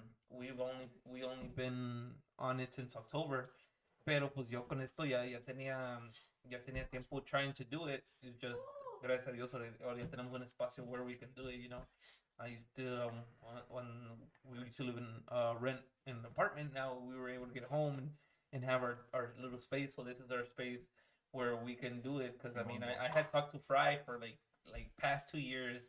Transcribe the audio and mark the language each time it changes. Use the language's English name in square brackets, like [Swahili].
[English] We only been on it since October. [Spanish] Pero pues yo con esto ya tenía tiempo [English] trying to do it. It's just, [Spanish] gracias a Dios, ahora ya tenemos un espacio [English] where we can do it, you know. I used to, when we used to live in rent in an apartment, now we were able to get home and have our little space. So this is our space where we can do it. Because I mean, I had talked to Fry for like past 2 years.